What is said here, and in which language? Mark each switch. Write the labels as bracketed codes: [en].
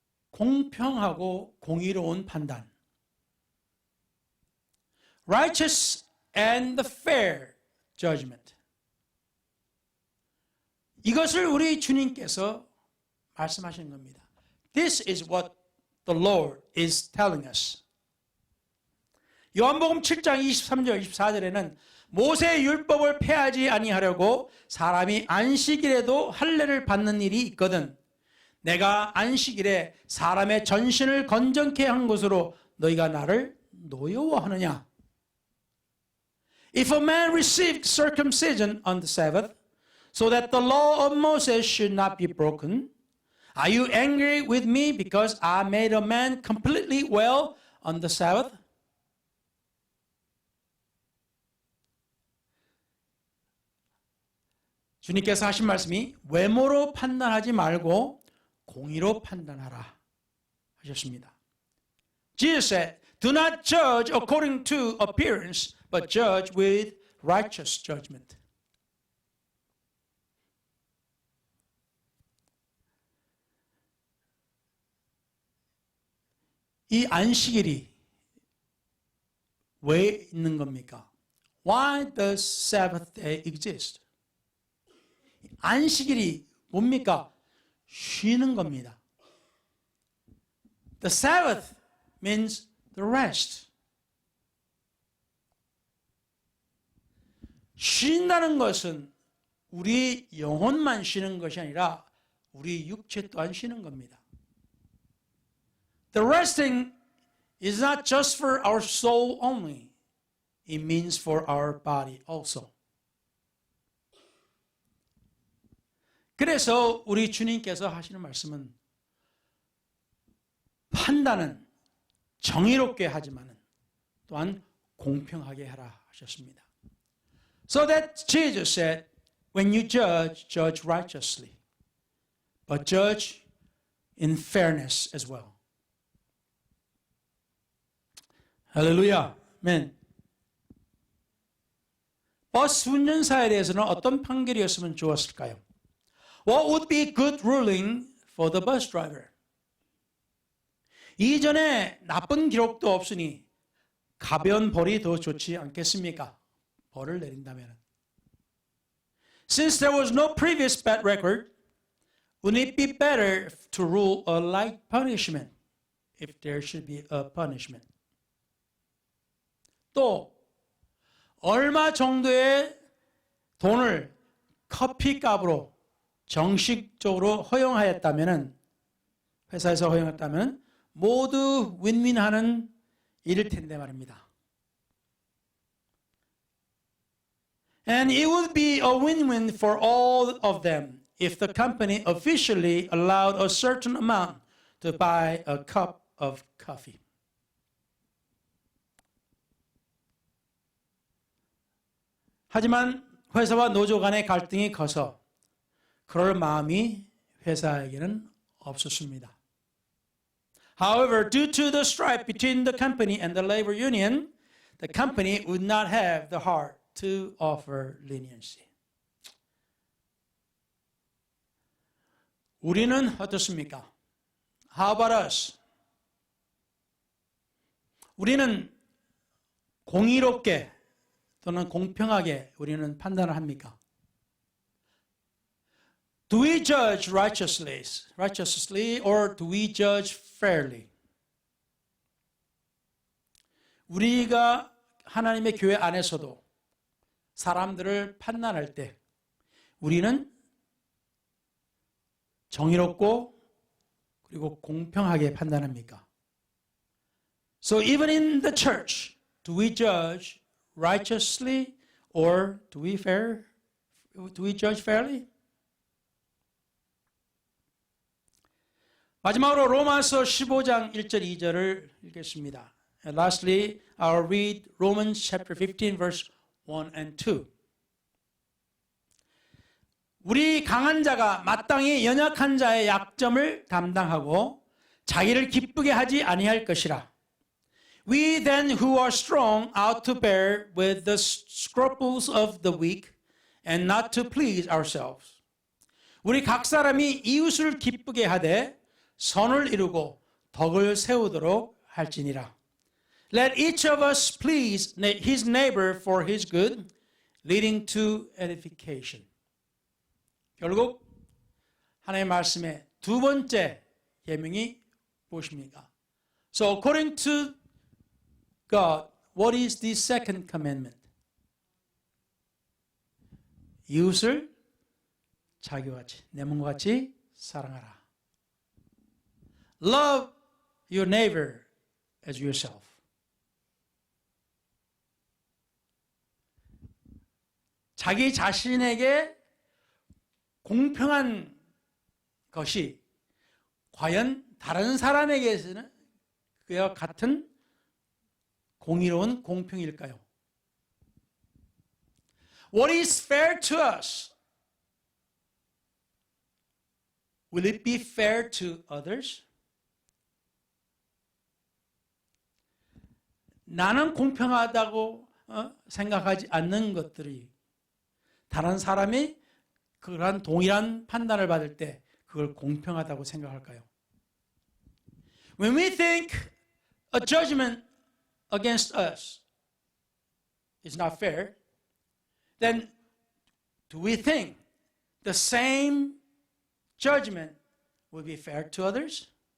[ko] 공평하고 공의로운 판단. [en] Righteous and fair judgment. [ko] 이것을 우리 주님께서 말씀하시는 겁니다. [en] This is what the Lord is telling us. [ko] 요한복음 7장 23절 24절에는 모세의 율법을 폐하지 아니하려고 사람이 안식일에도 할례를 받는 일이 있거든 내가 안식일에 사람의 전신을 건전케 한 것으로 너희가 나를 노여워하느냐? [en] If a man received circumcision on the Sabbath, so that the law of Moses should not be broken, are you angry with me because I made a man completely well on the Sabbath? [ko] 주님께서 하신 말씀이 외모로 판단하지 말고 공의로 판단하라 하셨습니다. [en] Jesus said, "Do not judge according to appearance, but judge with righteous judgment." [ko] 이 안식일이 왜 있는 겁니까? [en] Why does Sabbath day exist? [ko] 안식일이 뭡니까? 쉬는 겁니다. [en] The Sabbath means the rest. [ko] 쉰다는 것은 우리 영혼만 쉬는 것이 아니라 우리 육체 또한 쉬는 겁니다. [en] The resting is not just for our soul only. It means for our body also. [ko] 그래서 우리 주님께서 하시는 말씀은 판단은 정의롭게 하지만 또한 공평하게 하라 하셨습니다. [en] So that Jesus said, when you judge, judge righteously, but judge in fairness as well. [ko] 할렐루야. 아멘. 버스 운전사에 대해서는 어떤 판결이었으면 좋았을까요? [en] What would be good ruling for the bus driver? [ko] 이전에 나쁜 기록도 없으니 가벼운 벌이 더 좋지 않겠습니까? 벌을 내린다면. [en] Since there was no previous bad record, wouldn't it be better to rule a light punishment if there should be a punishment? [ko] 또 얼마 정도의 돈을 커피값으로 정식적으로 허용하였다면 회사에서 허용했다면 모두 윈윈하는 이럴 텐데 말입니다. [en] And it would be a win-win for all of them if the company officially allowed a certain amount to buy a cup of coffee. [ko] 하지만 회사와 노조 간의 갈등이 커서 그럴 마음이 회사에게는 없었습니다. [en] However, due to the strife between the company and the labor union, the company would not have the heart to offer leniency. [ko] 우리는 어떻습니까? [en] How about us? [ko] 우리는 공의롭게 또는 공평하게 우리는 판단을 합니까? [en] Do we judge righteously or do we judge fairly? [ko] 우리가 하나님의 교회 안에서도 사람들을 판단할 때 우리는 정의롭고 그리고 공평하게 판단합니까? [en] So even in the church, do we judge righteously or do we judge fairly? [ko] 마지막으로 로마서 15장 1절 2절을 읽겠습니다. [en] And lastly, I'll read Romans chapter 15 verse 1 and 2. [ko] 우리 강한 자가 마땅히 연약한 자의 약점을 담당하고 자기를 기쁘게 하지 아니할 것이라. [en] We then who are strong ought to bear with the scruples of the weak and not to please ourselves. [ko] 우리 각 사람이 이웃을 기쁘게 하되 선을 이루고 덕을 세우도록 할지니라. [en] Let each of us please his neighbor for his good, leading to edification. [ko] 결국 하나님의 말씀의 두 번째 계명이 무엇입니까? [en] So according to God, what is the second commandment? [ko] 이웃을 자기와 같이, 내 몸과 같이 사랑하라. [en] Love your neighbor as yourself. [ko] 자기 자신에게 공평한 것이 과연 다른 사람에게서는 그와 같은 공의로운 공평일까요? [en] What is fair to us? Will it be fair to others? [ko] 나는 공평하다고 생각하지 않는 것들이 다른 사람이 그러한 동일한 판단을 받을 때 그걸 공평하다고 생각할까요? [en] When we think a judgment against us is not fair, then do we think the same judgment will be fair to others?